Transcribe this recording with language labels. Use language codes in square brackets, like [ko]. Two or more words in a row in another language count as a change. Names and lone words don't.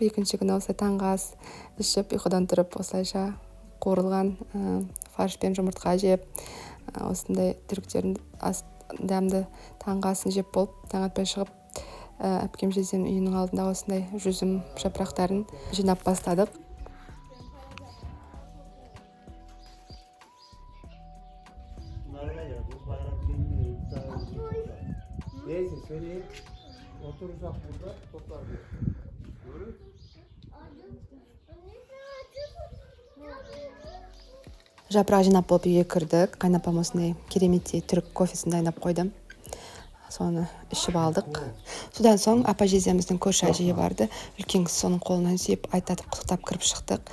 [kk] Екінші күні осылай таңғы ас ішіп, ұйқыдан тұрып, осылайша қуырылған фаршпен жұмыртқа жеп, осындай түріктердің дәмді таңғы асын жеп болып, таң атпай шығып, әпкем жездем үйінің алдында осындай жүзім жапырақтарын жинап бастадық. [tr] Neyse söyleyeyim. Oturursak burada toplar diyor. [kk] Жапырақ жинап болып үйге кірдік. Қайнапам осындай кереметтей түрік кофесін дайындап қойды. Соны ішіп алдық. Содан соң апа жездеміздің көрші әжейі барды. Үлкен кісі соның қолынан сүйіп, айтатып, құттықтап кіріп шықтық.